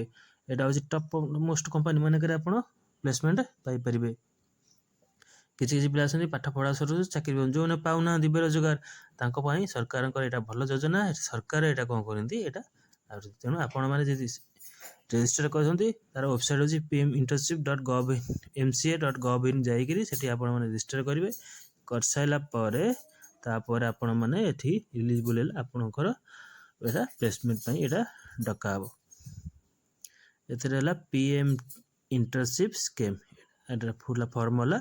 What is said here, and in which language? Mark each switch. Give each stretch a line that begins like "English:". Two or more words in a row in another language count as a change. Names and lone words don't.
Odia: ଏଇଟା ହେଉଛି
English: top most company
Odia: ମାନଙ୍କରେ ଆପଣ ପ୍ଲେସମେଣ୍ଟ ପାଇପାରିବେ। କିଛି ପିଲା ଅଛନ୍ତି ପାଠ ପଢ଼ା ସରୁ ଚାକିରି ଯେଉଁମାନେ ପାଉନାହାନ୍ତି, ବେରୋଜଗାର, ତାଙ୍କ ପାଇଁ ସରକାରଙ୍କର ଏଇଟା ଭଲ ଯୋଜନା। ସରକାର ଏଇଟା କ'ଣ କରନ୍ତି, ଏଇଟା ତେଣୁ ଆପଣମାନେ ଯଦି ରେଜିଷ୍ଟର କରିଛନ୍ତି, ତା'ର ୱେବସାଇଟ୍ ହେଉଛି pminternship.mca.gov.in, ଯାଇକରି ସେଠି ଆପଣମାନେ ରେଜିଷ୍ଟର କରିବେ। କରିସାରିଲା ପରେ ତାପରେ ଆପଣମାନେ ଏଠି ଇଲିଜିବୁଲ୍ ହେଲେ ଆପଣଙ୍କର ଏଇଟା ପ୍ଲେସମେଣ୍ଟ ପାଇଁ ଏଇଟା ଡକା ହେବ। ଏଥିରେ ହେଲା ପିଏମ୍ ଇଣ୍ଟର୍ନସିପ୍ ସ୍କିମ୍, ଏଇଟା
English: full form
Odia: ହେଲା।